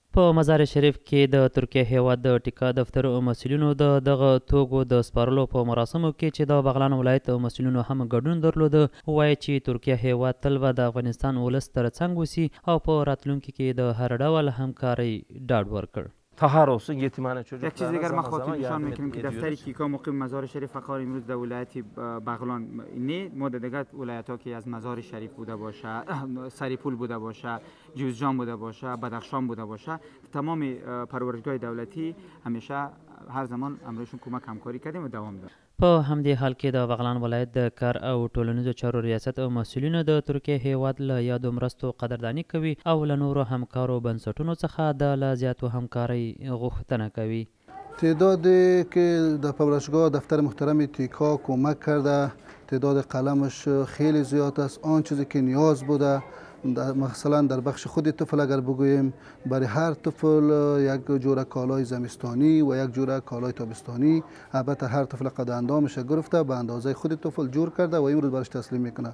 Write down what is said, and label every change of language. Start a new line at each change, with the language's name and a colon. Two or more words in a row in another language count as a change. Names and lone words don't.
Pashto: په مزار شریف کې د ترکیه هیواد د ټیکا دفتر مسؤلینو د دغه توکو د سپارلو په مراسمو کې چې د بغلان ولایت مسؤلینو هم ګډون درلود وایي چې ترکیه هیواد تل به د افغانستان ولس تر څنګ اوسي او په راتلونکي کې د هر ډول همکارۍ ډاډ ورکړ.
Persian: تا هر روز یتیمان چجور یک چیز دیگر ما خاطر نشان میکنیم که دفتر تیکا مقیم مزار شریف فقط امروز در ولایت بغلان نه، ما در دیگر ولایت ها که از مزار شریف بوده باشه، سریپول بوده باشه، جوزجان بوده باشه، بدخشان بوده باشه، تمام پروردگاه دولتی همیشه هر زمان امروزشون کمک همکاری کردیم و دوام داد.
Pashto: په همدې حال کې د بغلان ولایت د کار او ټولنیزو چارو ریاست او مسؤلینو د ترکیه هیواد له یادو مرستو قدرداني کوي او له نورو همکارو بنسټونو څخه د لا زیاتو همکارۍ غوښتنه کوي.
Persian: تعدادی که در پژوهشگاه دفتر محترم تیکا کمک کرده تعداد قلمش خیلی زیاد است. آن چیزی که نیاز بوده مثلا در بخش خود طفل اگر بگوییم برای هر طفل یک جوره کالای زمستانی و یک جوره کالای تابستانی، البته هر طفل قد اندامش گرفته به اندازه خود طفل جور کرده و امروز برش تسلیم میکنه.